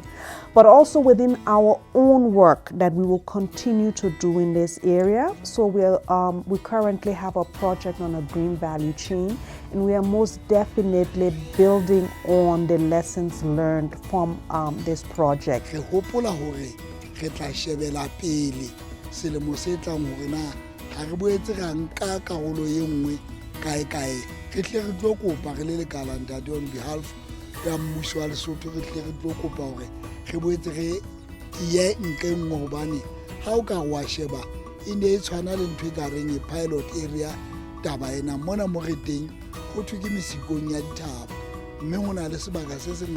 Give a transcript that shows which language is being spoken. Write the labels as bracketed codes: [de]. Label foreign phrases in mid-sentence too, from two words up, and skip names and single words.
[en] But also within our own work that we will continue to do in this area. So we currently have a project on a green value chain, and we are most definitely building on the lessons learned from this project. [st] Re tla shebela pele selemo se tlang hore na ha re boetse ra nka karolo e nngwe kae re tle re tlo kopa re le lekala ntate [en] on behalf [st] ya mmuso wa Lesotho re tle re tlo kopa hore re boetse re ye nke nngwe hobane ha o ka wa sheba e ne e tshwana le ntho e ka reng e [en] pilot area [st] taba ena mona mo re teng go thwe ke mesikong ya dithaba mme ho na le sebaka se se